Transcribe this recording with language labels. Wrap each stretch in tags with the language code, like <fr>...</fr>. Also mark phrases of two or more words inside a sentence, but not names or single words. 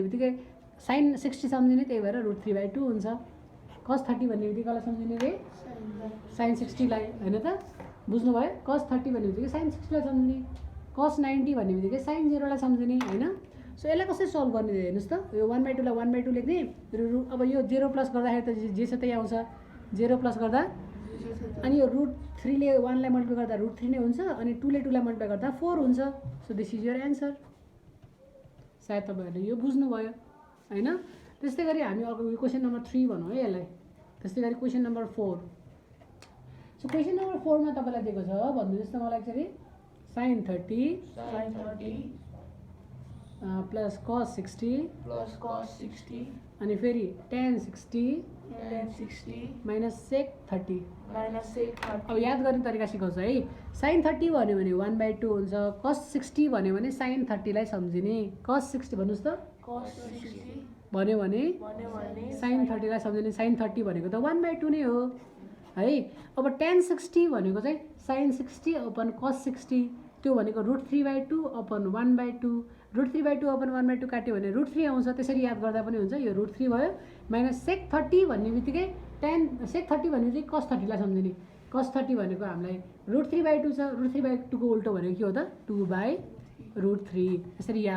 <ne>बित्तिकै sin 60 सम्झिने त्यही भएर √3/2 हुन्छ cos 30 भन्ने बित्तिकै कसलाई सम्झिने रे sin 60 लाई हैन त बुझ्नुभयो cos 30 भन्ने बित्तिकै sin 60 लाई सम्झिने cos 90 भन्ने बित्तिकै sin 0 लाई सम्झिने हैन सो यसलाई कसरी सल्भ गर्ने हेर्नुहोस् त यो 1/2 लाई 1/2 लेख्ने अब यो 0 प्लस गर्दाखेरि त जे छ त्यही आउँछ 0 प्लस गर्दा अनि यो √3 ले 1 लाई मल्टिप्लाई गर्दा √3 नै हुन्छ अनि 2 ले 2 लाई मल्टिप्लाई गर्दा 4 हुन्छ</ne> <en>so this is your answer</en> <ne>सायद तपाईँहरूले यो बुझ्नुभयो हैन त्यस्तै गरी हामी अर्को</ne> <en>question number</en> <ne>3 भनौँ है यसलाई त्यस्तै गरी</ne> <en>question number</en> <ne>4 सो</ne> <en>question number</en> <ne>4 मा तपाईँलाई दिएको छ भन्नुहोस् त मलाई एकचोटि sin 30</ne> <en>sin 30 plus cos 60 plus cos 60</en> <ne>अनि फेरि tan 60</ne> <en>tan 60 minus sec 30 minus sec 30</en> <ne>अब याद गर्ने तरिका सिकाउँछ है sin 30 भन्यो भने 1/2 हुन्छ cos 60 भन्यो भने sin 30 लाई सम्झिने cos 60 भन्नुहोस् त</ne> <en>cos 60</en> <ne>भन्यो भने भने sin 30 लाई सम्झिने sin 30 भनेको त 1/2 नै हो है अब tan 60 भनेको चाहिँ sin 60 अपन cos 60 त्यो भनेको √3/2 अपन 1/2 √3/2 अपन 1/2 काट्यो भने √3 आउँछ त्यसरी याद गर्दा पनि हुन्छ यो √3 भयो माइनस sec 30 भन्ने बित्तिकै tan sec 30 भन्ने बित्तिकै cos 30 लाई सम्झिने cos 30 भनेको हामीलाई √3/2 छ √3/2 को उल्टो भनेको के हो त 2/√3 यसरी याद</ne>